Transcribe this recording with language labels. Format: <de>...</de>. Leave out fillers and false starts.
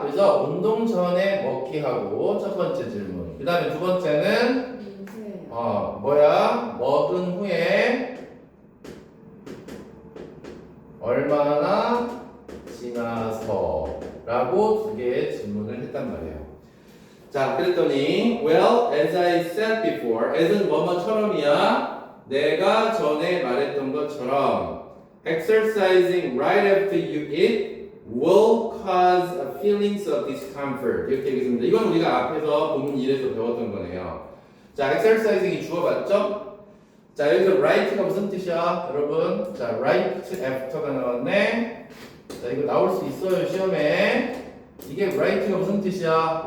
<ko>그래서 운동 전에 먹기 하고 첫 번째 질문. 그 다음에 두 번째는 인쇄. 먹은 후에 얼마나 지나서 라고 2개의 질문을 했단 말이에요. 자, 그랬더니</ko> <en>well, as I said before,</en> <ko>as은 뭐뭐처럼이야. 내가 전에 말했던 것처럼</ko> <en>exercising right after you eat will cause feelings of discomfort.</en> <ko>이렇게 얘기했습니다. 이건 우리가 앞에서 본문 1에서 배웠던 거네요. 자, exercising이 주어 맞죠? 자, 여기서 right가 무슨 뜻이야? 여러분, 자, right after가 나왔네. 자, 이거 나올 수 있어요, 시험에. 이게 right가 무슨 뜻이야?</ko>